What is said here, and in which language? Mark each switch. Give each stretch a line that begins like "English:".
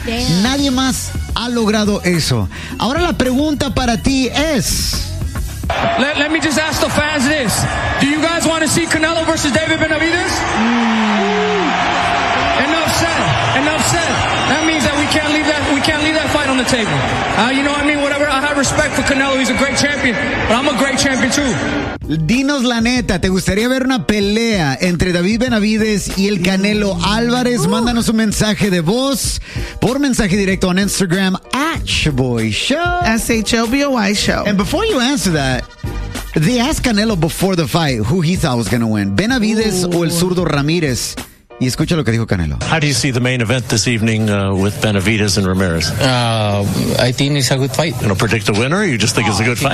Spanish: Damn. Nadie más ha logrado eso. Ahora la pregunta para ti es...
English: Let me just ask the fans this. Do you guys want to see Canelo versus David Benavides? Enough said. Enough said. That means that we can't leave that fight on the table. You know what I mean? Whatever. I have respect for Canelo. He's a great champion. But I'm a great champion too.
Spanish: Dinos la neta, ¿te gustaría ver una pelea entre David Benavides y el Canelo Álvarez? Mándanos un mensaje de voz por mensaje directo en Instagram @ShaboyShow. S-H-O-B-O-Y Show.
English: And before you answer that, they asked Canelo before the fight who he thought was going to win, Benavides
Spanish: o el zurdo Ramírez. Y escucha lo que dijo Canelo.
English: How do you see the main event this evening with Benavides and Ramirez? I think it's a good fight. You don't predict a winner, or you just think it's a good fight?